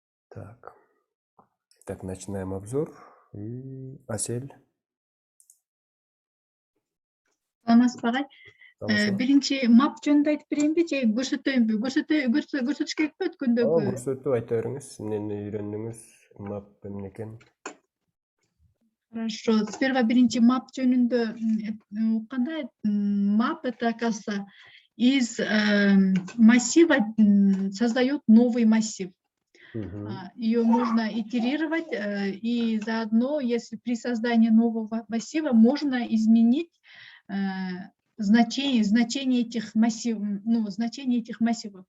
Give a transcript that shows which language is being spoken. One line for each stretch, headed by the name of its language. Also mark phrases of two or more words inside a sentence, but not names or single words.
Russian: Так. Так, начинаем обзор. И Асель.
Kyrgyz: Birinchi map жөнүндө айтып берейинби же көрсөтөйүнбү? Көрсөтүш керекпи өткөндөгү? Көрсөтүп айта бериңиз. Эмнени үйрөндүңүз? Мап эмне экен?
Russian: Хорошо. Сперва
Kyrgyz: биринчи map жөнүндө укканда
Russian: map это, оказывается, из массива создает новый массив. Ее можно итерировать, и заодно, если при создании нового массива, можно изменить значение этих массивов.